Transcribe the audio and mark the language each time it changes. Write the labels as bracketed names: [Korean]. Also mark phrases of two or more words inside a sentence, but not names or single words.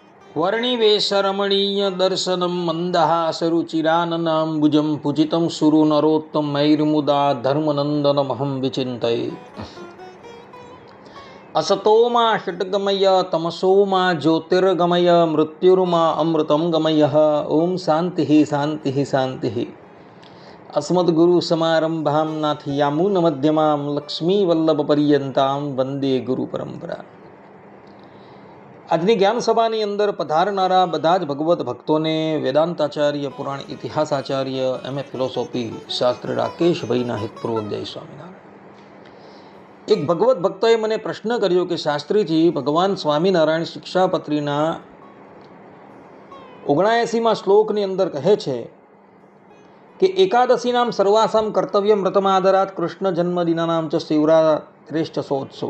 [Sanskrit] વર્ણિવેશરમણીય દર્શનમ મંદહાસરુચિરાનનાંબુજં પૂજિतं સુરનરોત્તમૈર્મુદા ધર્મનંદનમહં વિચિંતયે. असतोमा षट्गमय तमसोमा ज्योतिर्गमय मृत्युर्मा अमृतं गमय. ओम शांति शांति शांति. अस्मद्गुरु समारंभां नाथयामुन मध्यमां लक्ष्मी वल्लभ पर्यंतां वंदे गुरु परंपरा. [Gujarati] આજની જ્ઞાન સભાની અંદર પધારનારા બધા જ ભગવત ભક્તોને વેદાંતાચાર્ય, પુરાણ ઇતિહાસાચાર્ય, [English] MA philosophy [Gujarati] શાસ્ત્રી રાકેશભાઈના હિતપૂર્વક જય સ્વામિનારાયણ. એક ભગવત ભક્તોએ મને પ્રશ્ન કર્યો કે શાસ્ત્રીજી, ભગવાન સ્વામિનારાયણ શિક્ષાપત્રીના 79માં શ્લોકની અંદર કહે છે કે [Sanskrit] એકાદશી નામ સર્વાસામ કર્તવ્યમ વ્રતમાદરાત કૃષ્ણ જન્મદિનાનામ ચ શિવરાત્રેશ્ચ સોત્સવ.